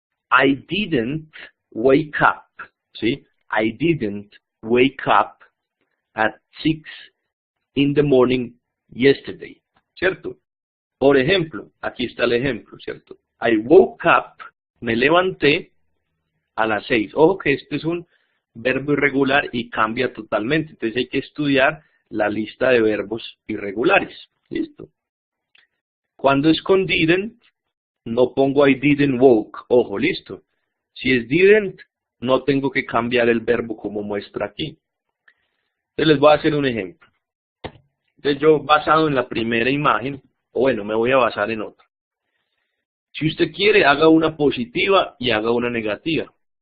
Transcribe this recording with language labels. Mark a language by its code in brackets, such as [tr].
[en] I didn't wake up, ¿sí? I didn't wake up at 6 in the morning yesterday, ¿cierto? [es] Por ejemplo, aquí está el ejemplo, ¿cierto? [en] I woke up, [es] me levanté a las 6. Ojo que este es un verbo irregular y cambia totalmente, entonces hay que estudiar la lista de verbos irregulares, ¿listo? Cuando es con didn't, no pongo [en] I didn't woke, [es] ojo, listo. Si es didn't, no tengo que cambiar el verbo como muestra aquí. Entonces les voy a hacer un ejemplo. Entonces yo, basado en la primera imagen, o bueno, me voy a basar en otra. Si usted quiere, haga una positiva y haga una negativa.